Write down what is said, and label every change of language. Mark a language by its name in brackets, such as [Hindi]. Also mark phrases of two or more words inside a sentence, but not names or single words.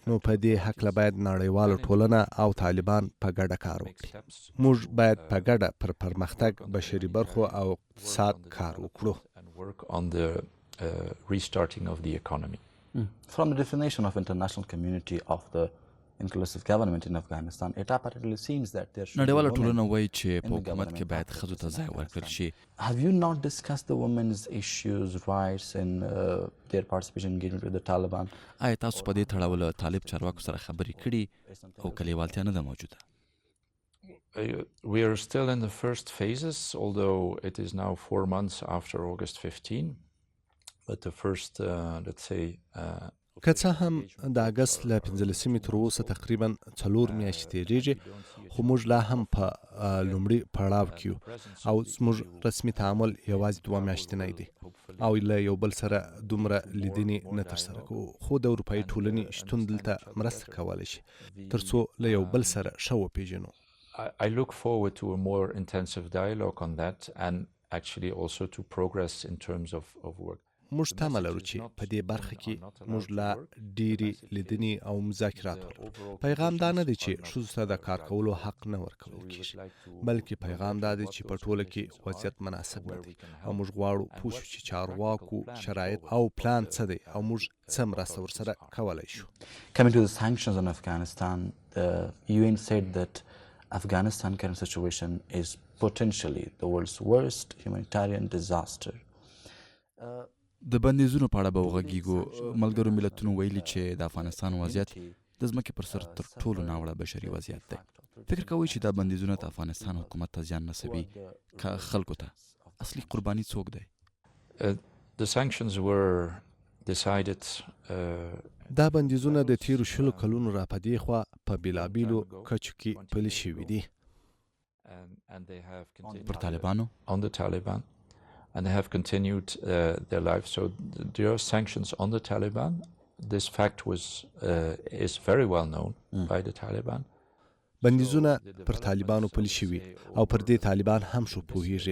[Pashto] نو په دې هکله باید نړیواله ټولنه او طالبان په ګډه کار وکړي. موږ باید په ګډه پر پرمختګ، بشري برخو او اقتصاد کار وکړو. [English] Work on the restarting of the economy. From the definition of international community of the inclusive government in Afghanistan, it apparently seems that there should [Pashto] نړیواله [English] be [Pashto] ټولنه [English] women [Pashto] وایي چې [English] in [Pashto] په [English] the [Pashto] حکومت کې [English] government [Pashto] باید [English] of [Pashto] ښځو ته ځای ورکړل [English] Afghanistan. [Pashto] شي. [English] Have you not discussed the women's issues, rights and their participation engagement with the Taliban? [Pashto] آیا تاسو په دې تړاو له طالب چارواکو سره خبرې کړي او که لیوالتیا نه ده موجوده؟ [English] We are still in the first phases, although it is now 4 months after August 15. But the first, let's say, [Pashto] که څه هم د اګست له 15مې تر اوسه تقریبا 4 میاشتې تېرېږي، خو موږ لا هم په لومړي پړاو کې یو او زموږ رسمي تعامل یوازې 2 میاشتنی دی او له یو بل سره دومره لیدنې نه ترسره کوو. خو د اروپايي ټولنې شتون دلته مرسته کولی شي تر څو له یو بل سره ښه وپېژنو. [English] I look forward to a more intensive dialogue on that, and actually also to progress in terms of work. [Pashto] موږ تمه لرو چې په دې برخه کې موږ لا ډېرې لیدنې او مذاکرات ولرو. پیغام دا نه دی چې ښځو ته د کار کولو حق نه ورکول کېږي، بلکې پیغام دا دی چې په ټوله کې وضعیت مناسب نه دی او موږ غواړو پوه شو چې چارواکو شرایط او پلان څه دی او موږ څه مرسته ورسره کولی شو. [English] Coming to the sanctions on Afghanistan, the UN said that Afghanistan current situation is potentially the world's worst humanitarian disaster. [Pashto] د بندیزونو په اړه به وغږیږو. ملګرو ملتونو ویلي چې د افغانستان وضعیت د ځمکې پر سر تر ټولو ناوړه بشري وضعیت دی. فکر کوئ چې دا بندیزونه د افغانستان حکومت ته زیان رسوي که خلکو ته؟ اصلي قرباني څوک دی؟ [English] The sanctions were decided. [Pashto] دا بندیزونه د تیرو 20 کلونو را په دې خوا په بېلابېلو کچو کې پلي شوي دي. پر طالبانو؟ [English] On the Taliban. And they have continued their life. So there are sanctions on the Taliban. This fact is very well known by the Taliban. [Pashto] بندیزونه پر طالبانو پلي شوي او پر دې طالبان هم ښه پوهیږي.